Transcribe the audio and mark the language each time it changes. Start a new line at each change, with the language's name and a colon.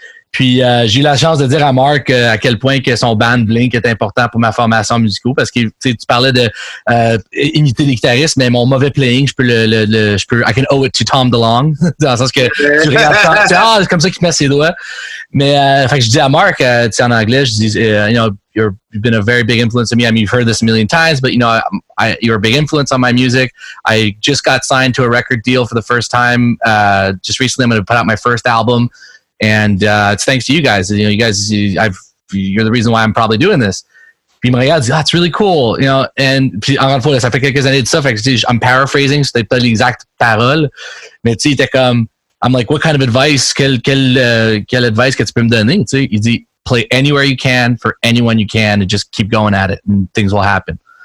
French: Puis j'ai eu la chance de dire à Mark à quel point que son band Blink est important pour ma formation musicale, parce que tu parlais de imiter les guitaristes, mais mon mauvais playing,
English: I can owe it to Tom DeLonge,
French: dans le sens que tu regardes c'est comme ça qu'il met ses doigts. Mais fait que je dis
English: à Mark, en anglais, je dis you've been a very big influence on me. I mean, you've heard this a million times, but you're a big influence on my music. I just got signed to a record deal for the first time. Just recently, I'm going to put out my first album. And it's thanks to you guys. You guys, you're the reason why I'm probably doing this.
French: Puis il me regarde, il dit,
English: it's really cool.
French: And puis encore une fois, ça fait quelques années de ça, fait que
English: I'm paraphrasing,
French: c'était pas l'exacte parole, mais tu sais, il était comme,
English: I'm like, what kind of advice,
French: quel advice que tu peux me donner? Tu sais, il dit,
English: play anywhere you can for anyone you can and just keep going at it and things will happen.